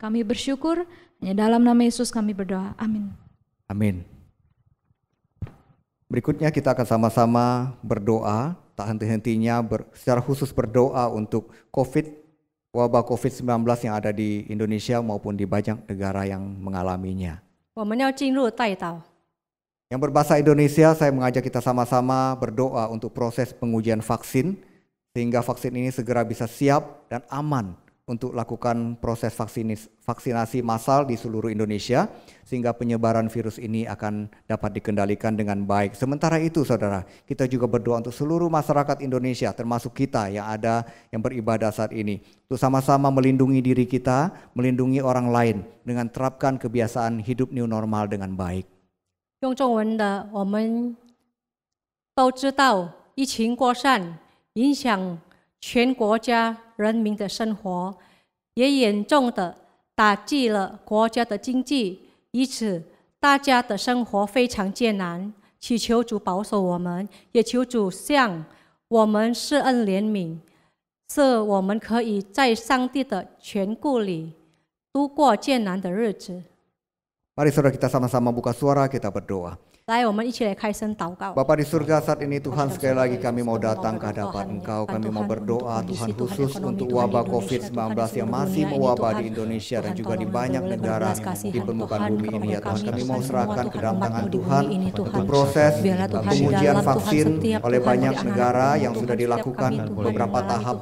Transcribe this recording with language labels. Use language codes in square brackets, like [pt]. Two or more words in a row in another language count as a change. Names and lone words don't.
[id] Kami bersyukur, hanya dalam nama Yesus kami berdoa. Amin. Amin. Berikutnya kita akan sama-sama berdoa, tak henti-hentinya secara khusus berdoa untuk wabah COVID-19 yang ada di Indonesia maupun di banyak negara yang mengalaminya. [zh] 我们要进入代祷。 [id] Yang berbahasa Indonesia, saya mengajak kita sama-sama berdoa untuk proses pengujian vaksin, sehingga vaksin ini segera bisa siap dan aman untuk lakukan proses vaksinasi massal di seluruh Indonesia, sehingga penyebaran virus ini akan dapat dikendalikan dengan baik. Sementara itu saudara, kita juga berdoa untuk seluruh masyarakat Indonesia, termasuk kita yang beribadah saat ini, untuk sama-sama melindungi diri kita, melindungi orang lain dengan terapkan kebiasaan hidup [en] new normal [id] dengan baik. [zh] 用中文的，我们都知道疫情扩散，影响全国家人民的生活，也严重的打击了国家的经济，因此大家的生活非常艰难。祈求主保守我们，也求主向我们施恩怜悯，使我们可以在上帝的眷顾里度过艰难的日子。 [id] Mari saudara kita sama-sama buka suara, kita berdoa. [zh] 来，我们一起来开声祷告。 [id] Bapa di surga, saat ini Tuhan sekali lagi kami mau datang ke hadapan Engkau. Kami mau berdoa Tuhan khusus untuk wabah COVID-19 yang masih mewabah di Indonesia dan juga di banyak negara di permukaan bumi ini ya Tuhan. Kami mau serahkan ke dalam tangan Tuhan untuk proses pengujian vaksin oleh banyak negara yang sudah dilakukan beberapa tahap.